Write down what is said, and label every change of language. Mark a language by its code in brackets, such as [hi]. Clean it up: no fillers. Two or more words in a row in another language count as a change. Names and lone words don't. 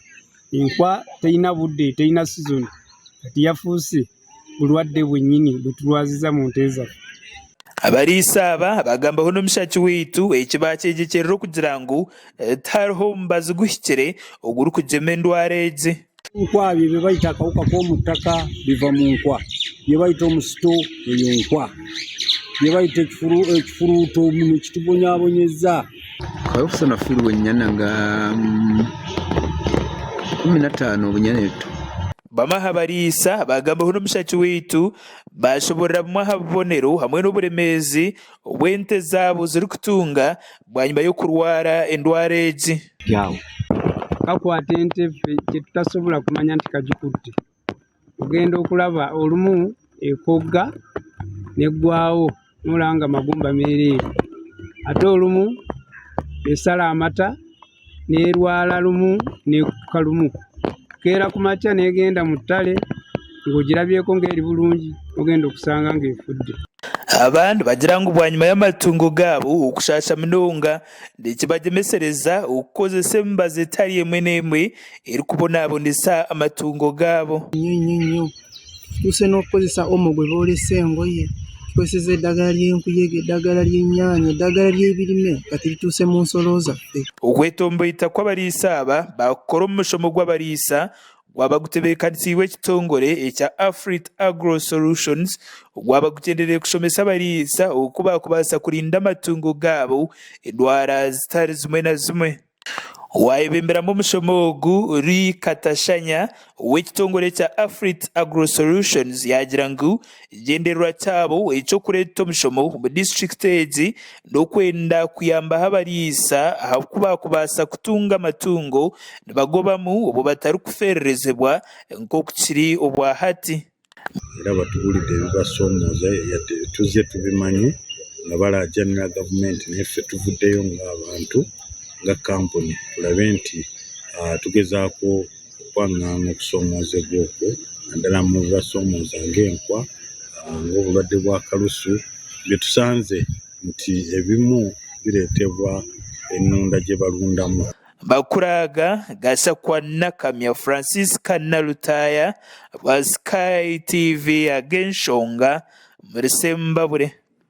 [lg] Enkwa terina budde, terina sizoni, kati yafuuse bulwadde bwennyini bwe tulwaziza mu nte zaffe. [nyn] Abariisa aba bagambaho n'omushaki waitu ekibakyegyekyerera okugira ngu tihariho mubazi guhikire ogurikugema endwara egi. [lg] Enkwa bye bye bayita akawuka k'omu ttaka biva mu nkwa, bye bayita omusito eyo nkwa, bye bayita ekifuruuto mu kitubonyaabonyeza. kayofusa nafiirwa ennyana nga 15 obunyaneeto. [nyn] Bamaha bariisa bagambaho n'omushaki waitu bashoborera bumwe aha bubonero hamwe n'oburemeezi obw'ente zaabo zirikutunga bwanyuma y'okurwara endwara egi. [lg] Kakwata ente ffe kye tutasobola kumanya nti kagikutte. Ogenda okulaba olumu ekogga neggwawo n'olaba nga magumba meereere. Ate olumu esala amata n'erwala lumu n'ekukka lumu. Keera ku makya n'egenda mu ttale ng'ogirabyeko ng'eri bulungi ogenda okusanga ng'efudde. [nyn] Abantu bagira ngu bwanyuma y'amatungo gaabo okushasha munonga nekibagemesereza okukozesa emibazi etari emwe n'emwe erikubonaabonesa amatungo gaabo. [lg] Nnyo tutuuse n'okukozesa omo gwe boolesa engoye, tukozesa eddagala ly'enkuyege, eddagala ly'ennyaanya, eddagala ly'ebirime kati lituuse mu nsolo zaffe. [nyn] Okwetomboita kw'abariisa aba bakukora omu mushomo gw'abariisa gwaba gutebeekanisiibwe ekitongole ekya Afrit Agro Solutions gwaba gugenderera kushomesa abariisa oku bakubaasa kurinda amatungo gaabo endwara zitari zimwe na zimwe. Waayebemberamu omushomo ogu Katashanya w'ekitongole kya Afrit Agro Solutions yagira ngu ekigendererwa kyabo eky'okureeta omushomo mu district egi n'okwenda kuyambaho abariisa ahakuba bakubaasa kutunga amatungo nibagobamu obu batarikufererezebwa nk'oku kiri obwa hati. [lg] Era batubulidde ebibasoomooza tuzze tubimanye nga balaajanira gavumenti naffe tuvuddeyo ng'abantu nga kampuni tulabe nti tugezaako okwaŋŋaanga okusoomoozebwa okwo naddala mu bibasoomooza ng'enkwa ng'obulwadde bwa kalusu bye tusanze nti ebimu bireetebwa ennunda gye balundamu. [nyn] Bakuraaga Gashakwa Nakamya Francisca Nalutaya wa Sky TV ag'enshonga muri Sembabure.